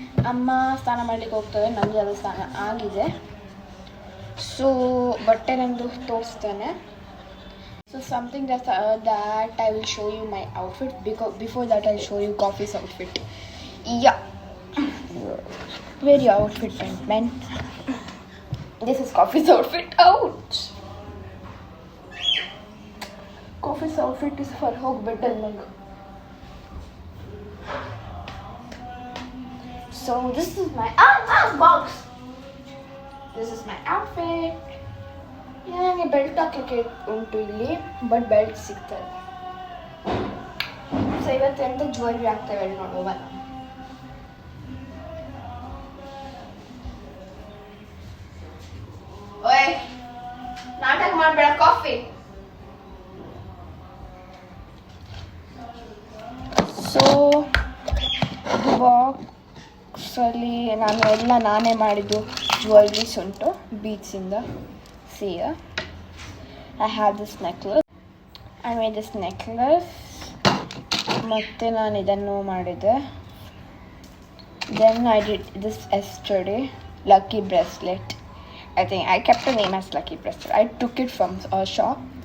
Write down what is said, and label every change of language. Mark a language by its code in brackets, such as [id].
[kn] ಅಮ್ಮ ಸ್ನಾನ ಮಾಡ್ಲಿಕ್ಕೆ ಹೋಗ್ತೇವೆ, ನಂದು ಅದು ಸ್ನಾನ ಆಗಿದೆ. ಸೊ ಬಟ್ಟೆ ನಂದು ತೋರಿಸ್ತೇನೆ. [en] So something that I will show you my outfit, because before that I'll show you Coffee's outfit. Yeah, where your outfit went, man? This is Coffee's outfit. Ouch! Coffee's outfit is for hogbedal nag. So this is my box. This is my outfit. [kn] ನನಗೆ belt ಹಾಕಕ್ಕೆ ಉಂಟು ಇಲ್ಲಿ, but belt ಸಿಗ್ತದೆ. So ಇವತ್ತು ಎಂತ jewellery ಆಗ್ತೇವೆ ನೋಡುವ. ಓಯ್ ನಾಟಕ ಮಾಡಬೇಡ, ಕಾಫಿ. ಸೊ ಬಾಕ್ಸಲ್ಲಿ ನಾನೇ ಮಾಡಿದ್ದು ಜ್ಯುವೆಲ್ರೀಸ್ ಉಂಟು ಬೀಡ್ಸಿಂದ. [en] See here, I have this necklace. I made this necklace. [kn] ಮತ್ತೆ ನಾನು ಇದನ್ನು ಮಾಡಿದೆ. [en] Then I did this yesterday, lucky bracelet. I think I kept the name as lucky bracelet. I took it from a shop.